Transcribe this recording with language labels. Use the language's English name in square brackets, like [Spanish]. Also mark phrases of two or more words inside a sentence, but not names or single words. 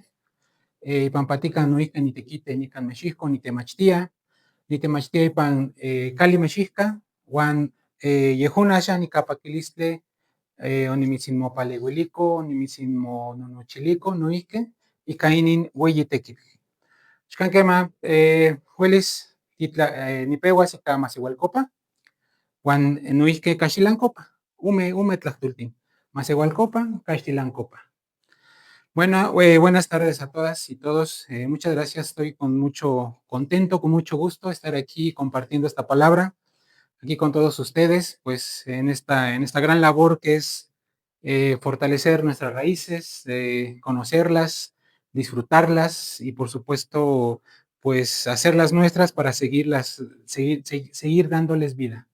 [Nahuatl languages] Ipampatica noihqui nitequite nican Mexihco nitemachtia ipan Cali Mexihca, uan yehun axan ica paquilistli onimitzinmopaleuilico, onimitzinmononochilico noihqui ica inin ueyi tequitl. Xcanquema uelis nipeuas ica Maseualcopa, uan noihqui Caxilancopa, ume tlahtultin, Maseualcopa, Caxtilancopa. [Spanish] Bueno, buenas tardes a todas y todos. Muchas gracias. Estoy con mucho contento, con mucho gusto estar aquí compartiendo esta palabra, aquí con todos ustedes, pues en esta gran labor que es fortalecer nuestras raíces, conocerlas, disfrutarlas y por supuesto, pues hacerlas nuestras para seguir dándoles vida.